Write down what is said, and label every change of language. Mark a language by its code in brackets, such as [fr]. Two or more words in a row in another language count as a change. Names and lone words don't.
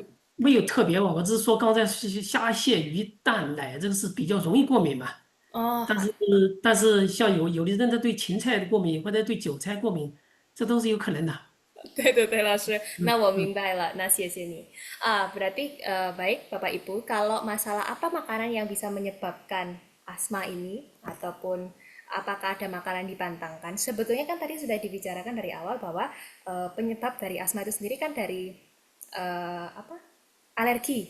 [zh] 没有特别我只是说刚才是虾蟹鱼蛋奶这个是比较容易过敏嘛。但好。是但是像有的人他对芹菜的过敏或者对韭菜过敏，这都是有可能的。对对对，老师，那我嗯，明白了，那谢谢你。 [id] Berarti baik Bapak Ibu, kalau masalah apa makanan yang bisa menyebabkan asma ini, ataupun apakah ada makanan dipantangkan, sebetulnya kan tadi sudah dibicarakan dari awal bahwa penyebab dari asma itu sendiri kan dari apa? Alergi.